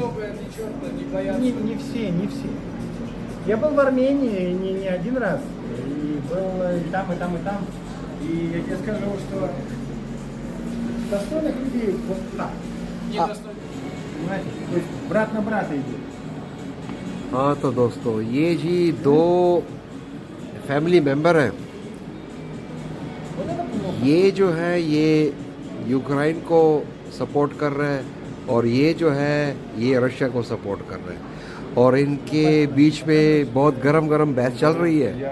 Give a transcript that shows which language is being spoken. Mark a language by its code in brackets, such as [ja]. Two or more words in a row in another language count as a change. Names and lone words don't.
[ru] Бога, ни черта, не боятся. Не все. Я был в Армении не один раз. И был и там, и там, и там. И я тебе скажу, что достойных людей вот так. Недостойно. Понимаете? То есть брат на брата идет. [ur] ہاں تو دوستو، یہ جی دو [en] family member [ur] ہیں. یہ جو ہے یہ یوکرین کو سپورٹ کر رہے ہیں اور یہ جو ہے یہ رشیا کو سپورٹ کر رہے ہیں اور ان کے بیچ میں بہت گرم بحث چل رہی ہے.